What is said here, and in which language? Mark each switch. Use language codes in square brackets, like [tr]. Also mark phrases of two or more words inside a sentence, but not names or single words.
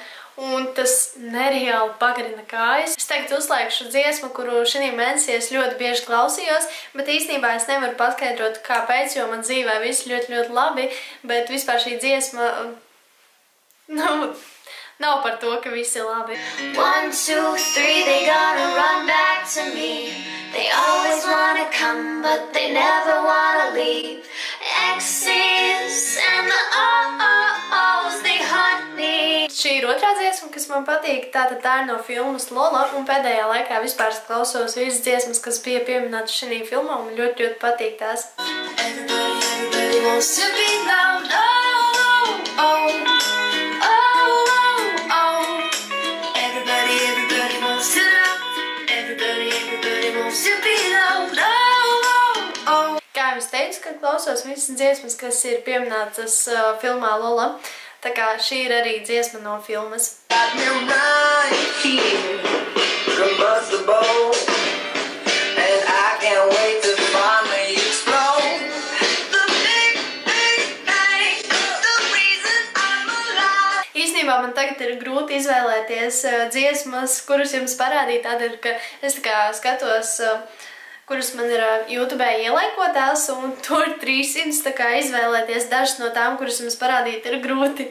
[lv] Un tas nereāli pagarina kājas. Es tagad uzslēgšu dziesmu, kuru šī mēnesī es ļoti bieži klausījos, bet īstenībā es nevaru paskaidrot, kāpēc, jo man dzīvē viss ļoti labi, bet vispār šī dziesma, nav par to, ka viss ir labi. [en] 1, 2, 3, they gonna run back to me. They always wanna come, but they never wanna leave. Exes and the oh-oh-ohs, they hunt me. [lv] Šī ir otrā dziesma, kas man patīk, tātad tā ir no filmas Lola, un pēdējā laikā vispār klausos visas dziesmas, kas bija pieminētas šī filmā, un ļoti patīk tās. [en] Everybody wants to be loved, oh, oh, oh, oh, oh. Everybody wants to love, everybody wants to be loved, oh, oh, oh. [lv] Kā jau es teicu, kad klausos visas dziesmas, kas ir pieminētas filmā Lola, tā kā šī ir arī dziesma no filmas. Īstenībā man tagad ir grūti izvēlēties dziesmas, kuras jums parādīt, tādēļ, ka es tā kā skatos, kuras man ir YouTube ielaikotās, un tur 300, tā kā izvēlēties dažas no tām, kuras jums parādīt, ir grūti.